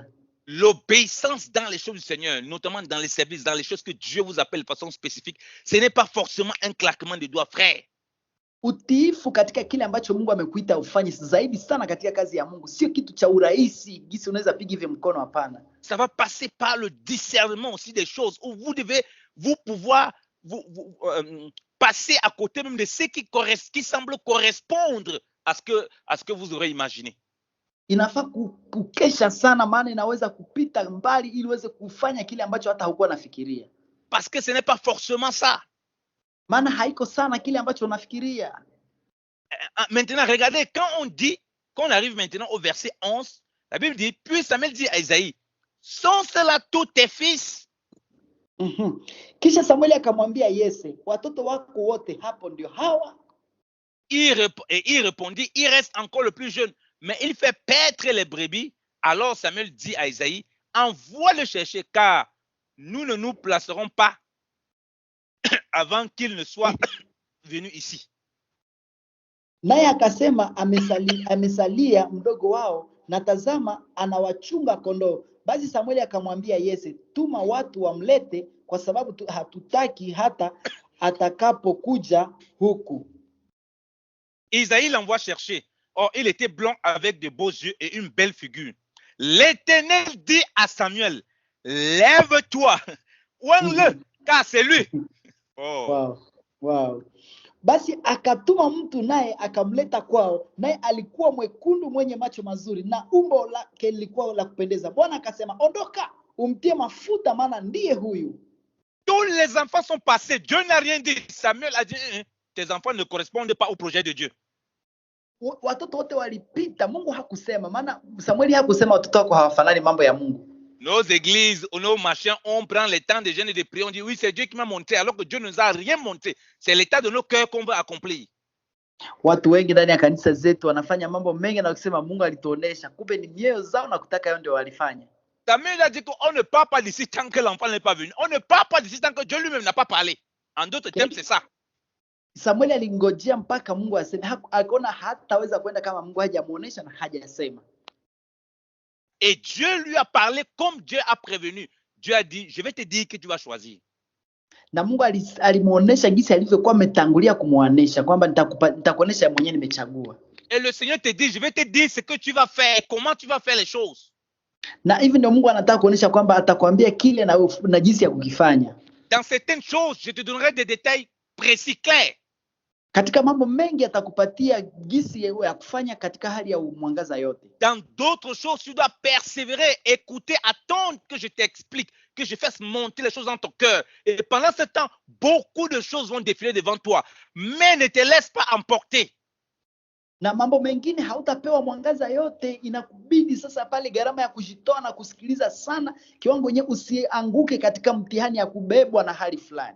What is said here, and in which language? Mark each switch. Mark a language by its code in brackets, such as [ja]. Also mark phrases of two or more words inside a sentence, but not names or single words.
[fr] L'obéissance dans les choses du Seigneur, notamment dans les services, dans les choses que Dieu vous appelle de façon spécifique, ce n'est pas forcément un claquement de doigts, frère. [sw] Utiifu katika kile ambacho Mungu amekuita ufanye zaidi sana katika kazi ya Mungu, sio kitu cha urahisi gisi unaweza piga hivi mkono, hapana. [fr] Ça va passer par le discernement aussi des choses où vous devez vous pouvoir passer à côté même de ce qui semble correspondre à ce que vous aurez imaginé. [sw] Inafaa kukesha sana, maana inaweza kupita mbali ili uweze kufanya kile ambacho hata hukuwa nafikiria. [fr] Parce que ce n'est pas forcément ça. [sw] Maana haiko sana kile ambacho unafikiria. [fr] Maintenant, regardez, quand on arrive maintenant au verset 11, la Bible dit, puis Samuel dit à Isaïe, sont cela tous tes fils? [sw] Kisha Samueli akamwambia Yese, watoto wako wote hapo ndio hawa? [fr] Il répondit, il reste encore le plus jeune, mais il fait paître les brebis. Alors Samuel dit à Isaïe, envoie le chercher, car nous ne nous placerons pas avant qu'il ne soit venu ici. [sw] Naye akasema amesalia mdogo wao, na tazama anawachunga kondoo. Basi Samueli akamwambia Yese, tuma watu wamlete, kwa sababu hatutaki hata atakapokuja huku. [fr] Isaïe l'envoie chercher. Or, il était blond avec de beaux yeux et une belle figure. L'Éternel dit à Samuel, lève-toi, ouangle, car c'est lui. Oh. Wow. [sw] Basi akatuma mtu naye akamleta kwao, naye alikuwa mwekundu mwenye macho mazuri na umbo lake lilikuwa la kupendeza. Bwana akasema, ondoka umtie mafuta, maana ndiye huyu. [fr] Tous les enfants sont passés. Dieu n'a rien dit. Samuel a dit, tes enfants ne correspondent pas au projet de Dieu. [sw] Watoto wote walipita, Mungu hakusema, maana Samueli hakusema watoto wako hawafanani mambo ya Mungu. [fr] Nos églises, nos machins, on prend le temps de jeûne et de prier, on dit oui, c'est Dieu qui m'a montré, alors que Dieu ne nous a rien montré. C'est l'état de nos cœurs qu'on veut accomplir. [sw] Watu wengi ndani ya kanisa zetu wanafanya mambo mengi na kusema Mungu alituonesha, kumbe ni mioyo zao na kutaka yao ndio walifanya. [fr] Samuel a dit qu'on ne part pas d'ici tant que l'enfant n'est pas venu. On ne part pas d'ici tant que Dieu lui-même n'a pas parlé. En d'autres termes, c'est ça. [sw] Samuel alingojea mpaka Mungu aseme, akaona hataweza kwenda kama Mungu hajamuonesha na hajasema. [fr] Et Dieu lui a parlé comme Dieu a prévenu. Dieu a dit, je vais te dire que tu vas choisir. [sw] Na Mungu alimuonesha jinsi alivyokuwa ametangulia kumuonesha kwamba nitakuonesha mwenyewe nimechagua. [fr] Et le Seigneur te dit, je vais te dire ce que tu vas faire, comment tu vas faire les choses. [sw] Na hivi ndio Mungu anataka kuonesha kwamba atakwambia kile na jinsi ya kukifanya. [fr] Dans certaines choses, je te donnerai des détails précis, clairs. [sw] Katika mambo mengi atakupatia jinsi ya kufanya katika hali ya mwangaza yote. [fr] Dans d'autres choses, tu dois persévérer, écouter, attendre que je t'explique, que je fasse monter les choses dans ton cœur. Et pendant ce temps, beaucoup de choses vont défiler devant toi. Mais ne te laisse pas emporter. [sw] Na mambo mengine hautapewa mwangaza yote, inakubidi sasa pale gharama ya kujitoa na kusikiliza sana, kiwango nye usianguke katika mtihani ya kubebwa na hali fulani.